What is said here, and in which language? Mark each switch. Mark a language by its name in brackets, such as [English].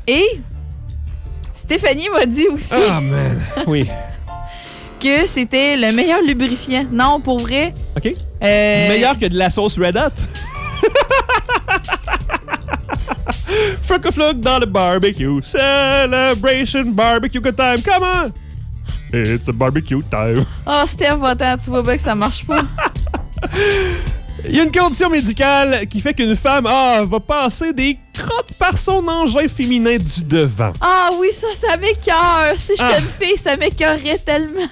[French] Et Stéphanie m'a dit aussi... Ah, man. Oui. Que c'était le meilleur lubrifiant. Non, pour vrai. OK. Meilleur que de la sauce Red Hot? Frick-a-flug dans le barbecue. [English] Celebration barbecue good time. Come on! It's a barbecue time. [French] Oh, Steph, attends, tu vois bien que ça marche pas. Il y a une condition médicale qui fait qu'une femme va passer des crottes par son engin féminin du devant. Ah oui, ça m'écœure. Si j'étais une fille, ça m'écœurerait tellement.